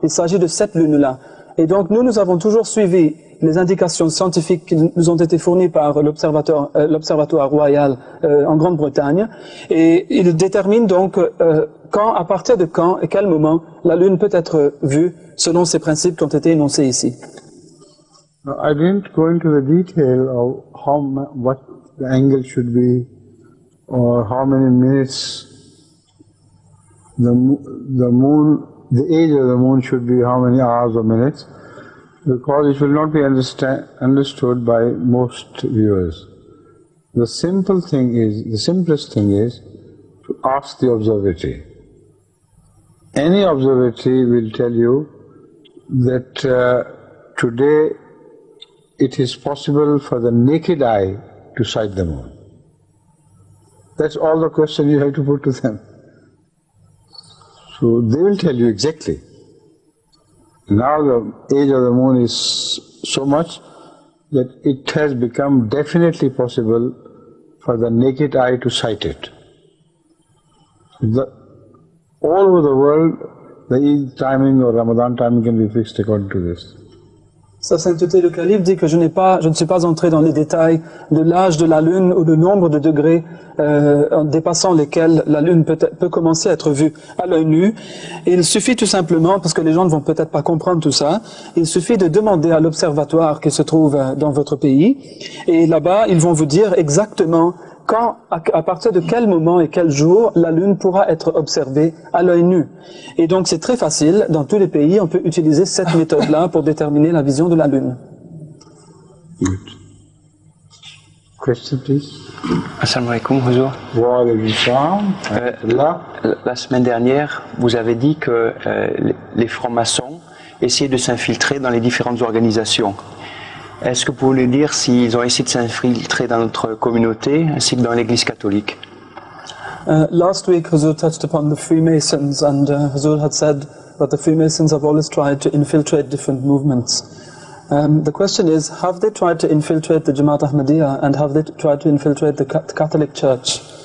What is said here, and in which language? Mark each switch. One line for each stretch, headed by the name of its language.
French: Il s'agit de cette lune-là. Et donc nous avons toujours suivi les indications scientifiques qui nous ont été fournies par l'Observatoire royal en Grande-Bretagne. Et il détermine donc quand, à partir de quand et quel moment la lune peut être vue selon ces principes qui ont été énoncés ici.
English: I didn't go into the detail of what the angle should be or how many minutes the moon, the age of the moon should be, how many hours or minutes, because it will not be understood by most viewers. The simplest thing is to ask the observatory. Any observatory will tell you that today it is possible for the naked eye to sight the moon. That's all the question you have to put to them. So they will tell you exactly. Now the age of the moon is so much that it has become definitely possible for the naked eye to sight it. All over the world, the Eid timing or Ramadan timing can be fixed according to this.
French: Sa sainteté le calife dit que je ne suis pas entré dans les détails de l'âge de la lune ou le nombre de degrés en dépassant lesquels la lune peut commencer à être vue à l'œil nu. Il suffit tout simplement, parce que les gens ne vont peut-être pas comprendre tout ça, il suffit de demander à l'observatoire qui se trouve dans votre pays, et là-bas ils vont vous dire exactement quand, à partir de quel moment et quel jour la lune pourra être observée à l'œil nu. Et donc c'est très facile, dans tous les pays, on peut utiliser cette méthode-là pour déterminer la vision de la lune.
English: Good. Question, please.
Arabic: Assalamu alaikum, Huzour. Wa alaykum salam.
French: La semaine dernière, vous avez dit que les francs-maçons essayaient de s'infiltrer dans les différentes organisations. Est-ce que vous pouvez nous dire s'ils ont essayé de s'infiltrer dans notre communauté ainsi que dans l'Église catholique?
English: Last week, Huzur touched upon the Freemasons, and Huzur had said that the Freemasons have always tried to infiltrate different movements. The question is, have they tried to infiltrate the Jamaat Ahmadiyya, and have they tried to infiltrate the Catholic Church?